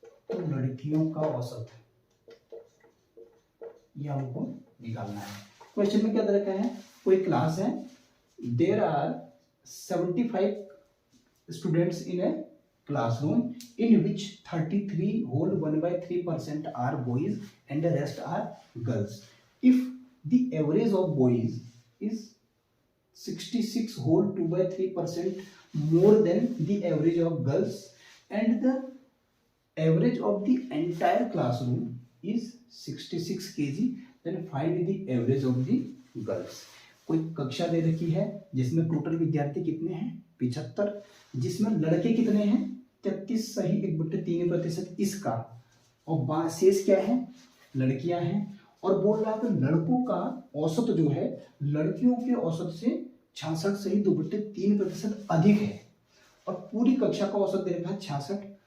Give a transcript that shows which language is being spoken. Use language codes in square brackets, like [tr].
[hi] तो लड़कियों का औसत ये हमको निकालना है। क्वेश्चन में क्या दे रखा है, कोई क्लास है, [en] There are 75 students in a classroom in which 33 whole 1/3% are boys and the rest are girls. If the average of boys is 66 whole 2/3% more than the average of girls and the average of the entire classroom is 66 kg, then find the average of the girls. [hi] कोई कक्षा दे रखी है जिसमें total विद्यार्थी कितने हैं 75, जिसमें लड़के कितने हैं 33 सही 1/3% इसका, और शेष क्या है लड़कियां हैं। और बोल रहा है कि लड़कों का औसत जो है लड़कियों के औसत से 66 सही 2/3% अधिक है, और पूरी कक्षा का औसत दे रखा है 66,